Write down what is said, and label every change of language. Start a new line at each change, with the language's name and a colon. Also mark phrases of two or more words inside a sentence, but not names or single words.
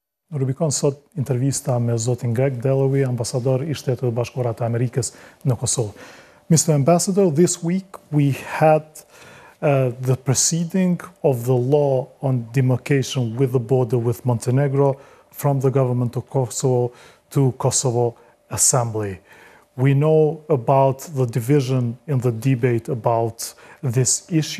Albanian: Rubikon sot intervista me zotin Greg Delawie, ambasador I Shtetit e Bashkuara të Amerikës në Kosovë.
English: Mr. Ambassador, this week we had the proceeding of the law on demarcation with the border with Montenegro from the government of Kosovo to Kosovo Assembly. We know about the division in the debate about this issue.